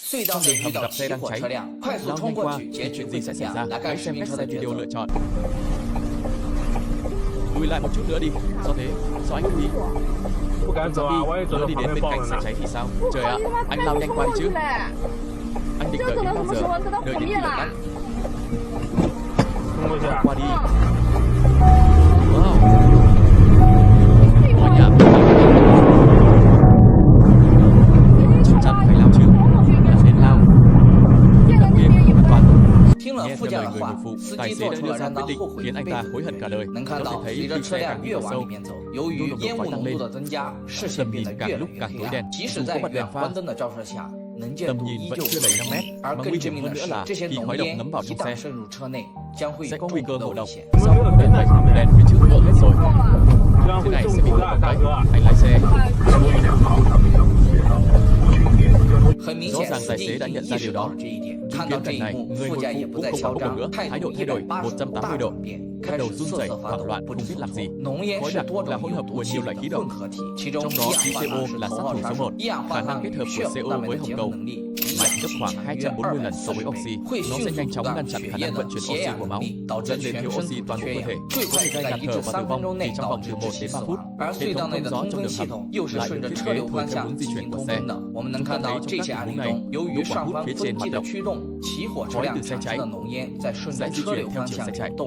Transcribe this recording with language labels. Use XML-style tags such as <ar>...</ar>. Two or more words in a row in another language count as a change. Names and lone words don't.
<zh>隧道内遇到起火车辆，快速冲过去截取会怎样？来看视频车的抉择。</zh> <vi>Lùi lại một chút nữa đi. Sao thế? Sao anh không đi? Lỡ đi đến bên cạnh sẽ cháy thì sao? Trời ạ, anh lao nhanh qua đi chứ. Anh định đợi đến bao giờ? Đợi đến khi lửa tắt. Qua đi. Wow. Tòa nhà chắc chắn phải lao chứ. Nên lao. Đằng kia an toàn.</vi> <zh>听了副驾的话，司机做出了让他后悔一辈子的决定。能看到，随着车辆越往里面走，由于烟雾浓度的增加，视线变得越来越黑暗。即使在远光灯的照射下，能见度依旧不清。而更致命的是，这些浓烟一旦渗入车内，将会有中毒的危险。</zh> <vi>đèn phía trước vỡ hết rồi. Thế này sẽ bị ngộ đấy. Anh lái xe.</vi> <zh>很明显，司机已经意识到了这一点。看到这一幕，副驾也不再嚣张，态度180度大转变，开始瑟瑟发抖，不知所措。浓烟是多种有毒气体的混合体，其中一氧化碳是头号杀手。一氧化碳与血红蛋白的结合能力</zh> <vi>mạnh gấp khoảng 240 lần so với oxy. Nó sẽ nhanh chóng ngăn chặn khả năng vận chuyển oxy của máu, dẫn đến thiếu oxy toàn bộ cơ thể, có thể gây ngạt thở và tử vong chỉ trong vòng từ 1 đến 3 phút. Hệ thống thông gió trong đường hầm lại được thiết kế thôi theo hướng di chuyển của xe. Cho thấy trong các tình huống này, độ quản hút phía trên hoạt động, khói từ xe cháy sẽ di chuyển theo chiều xe chạy.</vi>